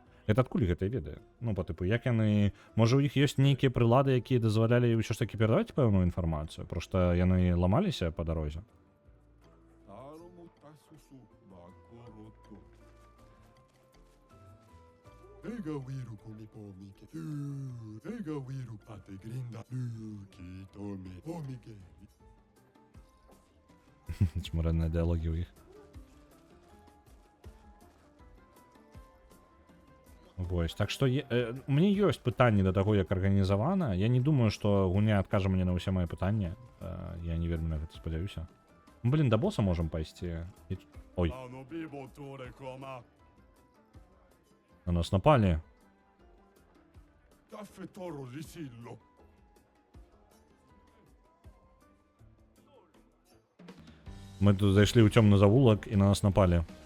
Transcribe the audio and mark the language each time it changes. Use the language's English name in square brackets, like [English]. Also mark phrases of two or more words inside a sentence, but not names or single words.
[Belarusian] Гэта адкуль гэта ведае? Ну, па тыпу, як яны... Можа, у іх ёсць нейкія прылады, якія дазвалялі ўсё ж такі перадаваць пэўную інфармацыю? Проста яны ламаліся па дарозе? Ega wiru kumi pomike. Ega wiru pate grinda. Kitome pomike. Чмарэнныя дыалогі ў іх. Вось, так што у мяне ёсць пытанні да таго, як арганізавана. Я не думаю, што гульня адкажа мне на ўсе мае пытанні. Я не вельмі на гэта спадзяюся. Блін, да боса можам пайсці. Ой. На нас напалі. Мы тут зайшлі ў цёмны завулак і на нас напалі.